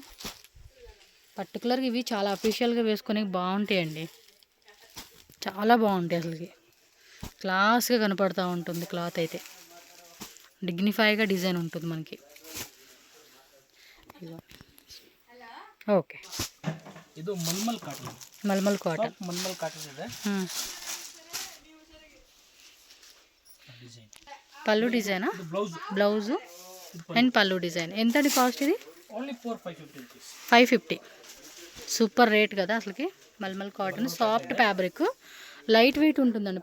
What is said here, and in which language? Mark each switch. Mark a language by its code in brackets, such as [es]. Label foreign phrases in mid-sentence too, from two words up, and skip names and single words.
[te] పర్టికులర్గా ఇవి చాలా అఫీషియల్గా వేసుకొని బాగుంటాయండి. చాలా బాగుంటాయి అసలుకి. క్లాస్గా కనపడుతూ ఉంటుంది క్లాత్ అయితే. డిగ్నిఫైగా డిజైన్ ఉంటుంది మనకి. ఓకే, [kn] ಇದು ಮಲ್ಮಲ್ ಕಾಟನ್. [te] మల్మల్ కాటన్. [kn] ಮಲ್ಮಲ್ ಕಾಟನ್ ಇದೆ. [te] పళ్ళు డిజైనా? బ్లౌజ్. బ్లౌజు అండ్ పళ్ళు డిజైన్. ఎంతండి కాస్ట్ ఇది? ఓన్లీ 550 రూపీస్. 550. [en] super rate [te] కదా అసలుకి. మల్మల్ కాటన్ [en] soft fabric, light weight [te] ఉంటుందండి.